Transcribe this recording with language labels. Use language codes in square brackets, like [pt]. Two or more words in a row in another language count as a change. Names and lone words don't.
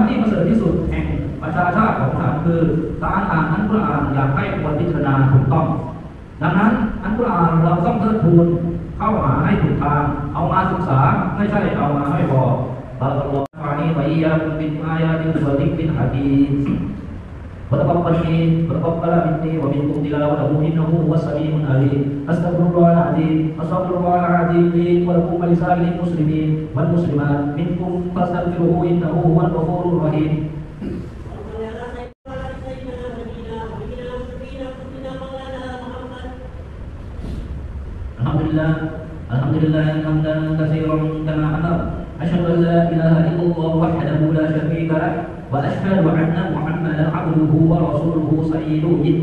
[th] ที่ประเสริฐที่สุดแห่งประชาชาติของฉันคือการอ่านอัลกุรอานอย่างให้ควรพิจารณา ถูกต้องดังนั้นอัลกุรอานเราต้องเทิดทูนเข้าหาให้ถูกทางเอามาศึกษาไม่ใช่เอามาให้พอ [ar] بارك الله فيني وإياكم بالآيات والذكر الحكيم وتقبل مني ومنكم تلاوته انه هو السميع العليم استغفر الله العظيم لي ولكم ولسائر المسلمين والمسلمات منكم فاستغفروه انه هو الغفور الرحيم الحمد لله حمدا كثيرا كما امر اشهد ان لا اله الا الله وحده لا شريك له وأشهد أن محمدا عبده ورسوله سيد الجن